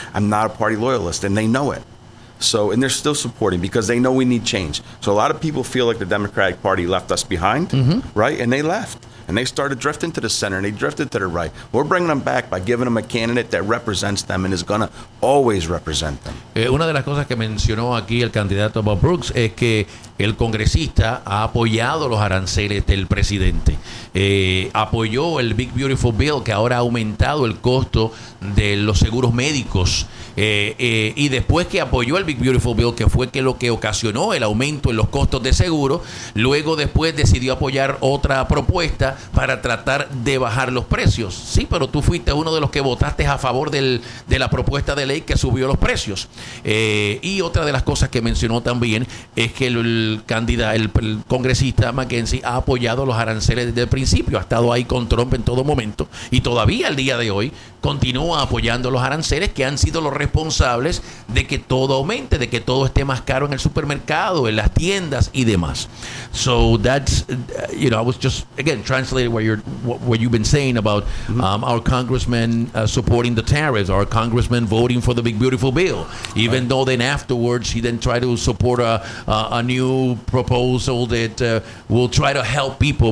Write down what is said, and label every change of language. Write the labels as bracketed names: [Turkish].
[English] I'm not a party loyalist, and they know it. So, and they're still supporting because they know we need change. So a lot of people feel like the Democratic Party left us behind, right? And they left. And they started drifting to the center, and they drifted to the right. We're bringing them back by giving them a candidate that represents them and is going to always represent them. [Spanish] Una de las cosas que mencionó aquí el candidato Bob Brooks es que el congresista ha apoyado los aranceles del presidente. Apoyó el Big Beautiful Bill, que ahora ha aumentado el costo de los seguros médicos. Y después que apoyó el Big Beautiful Bill, que fue que lo que ocasionó el aumento en los costos de seguro, luego después decidió apoyar otra propuesta para tratar de bajar los precios. Sí, pero tú fuiste uno de los que votaste a favor de la propuesta de ley que subió los precios. Y otra de las cosas que mencionó también es que el congresista McKenzie ha apoyado los aranceles desde el principio, ha estado ahí con Trump en todo momento y todavía al día de hoy continúa apoyando los aranceles que han sido los responsables de que todo aumente, de que todo esté más caro en el supermercado, en las tiendas y demás. [English] So that's, you know, I was just, again, translating what you've been saying about our congressman supporting the tariffs, our congressman voting for the Big Beautiful Bill, even right. though then afterwards he then tried to support a new proposal that will try to help people.